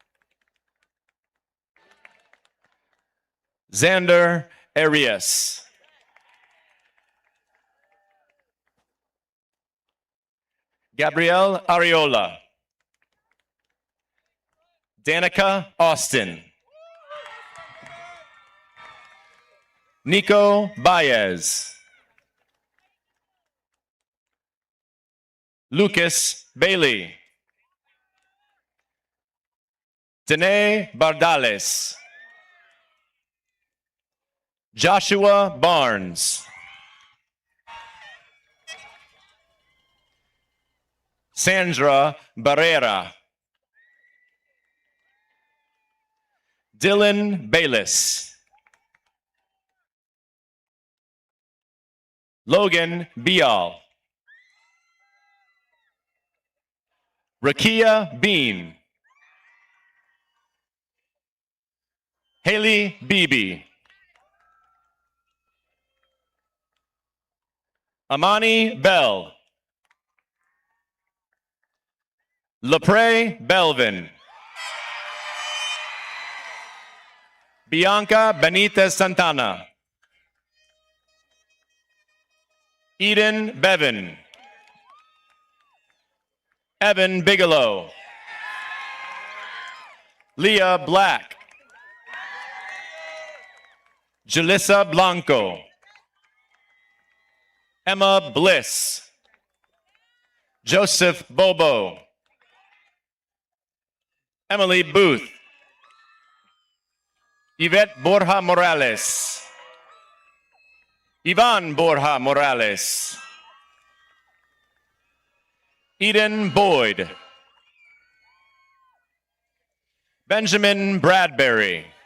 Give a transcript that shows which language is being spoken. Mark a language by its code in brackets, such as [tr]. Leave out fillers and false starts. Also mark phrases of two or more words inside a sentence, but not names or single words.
[en] Xander Arias. Gabrielle Ariola. Danica Austin. Nico Baez. Lucas Bailey. Danae Bardales. Joshua Barnes. Sandra Barrera. Dylan Bayless. Logan Bial. Rakia Bean. Haley Beebe. Amani Bell. Lepre Belvin. Bianca Benitez Santana. Eden Bevan. Evan Bigelow. Leah Black. Julissa Blanco. Emma Bliss. Joseph Bobo. Emily Booth. Yvette Borja Morales. Ivan Borja Morales. Eden Boyd. Benjamin Bradbury.